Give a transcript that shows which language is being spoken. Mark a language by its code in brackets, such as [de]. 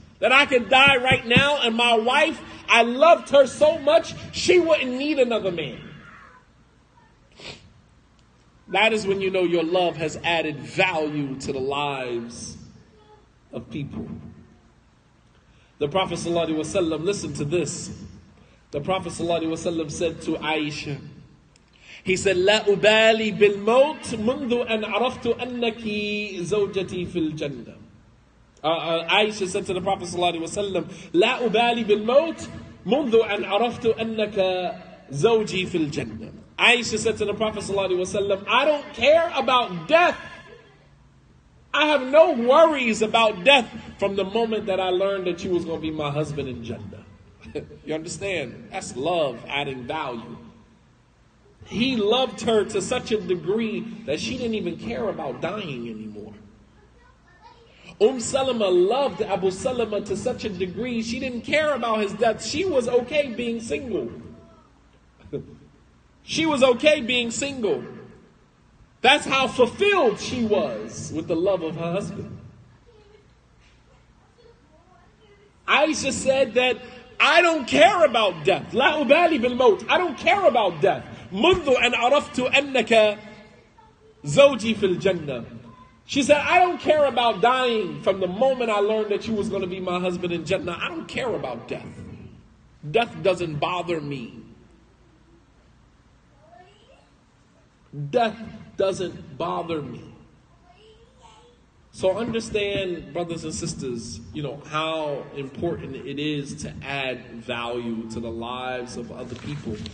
[en] That I could die right now and my wife, I loved her so much, she wouldn't need another man. That is when you know your love has added value to the lives of people. The Prophet ﷺ, listen to this. The Prophet ﷺ said to Aisha, he said, [ar] لا أبالي بالموت منذ أن عرفت أنك زوجتي في الجنة. [en] Aisha said to the Prophet ﷺ, [ar] لا أبالي بالموت منذ أن عرفت أنك زوجي في الجنة. [en] Aisha said to the Prophet ﷺ, I don't care about death. I have no worries about death from the moment that I learned that you was going to be my husband in Jannah. You understand? That's love adding value. He loved her to such a degree that she didn't even care about dying anymore. Salama loved Abu Salama to such a degree she didn't care about his death. She was okay being single. She was okay being single. That's how fulfilled she was with the love of her husband. Aisha said that I don't care about death. [ar] لا أبالي بالموت. [en] I don't care about death. [ar] منذ أن عرفت أنك زوجي في الجنة. [en] She said, I don't care about dying from the moment I learned that you was going to be my husband in Jannah. I don't care about death. Death doesn't bother me. Death doesn't bother me. So understand, brothers and sisters, how important it is to add value to the lives of other people.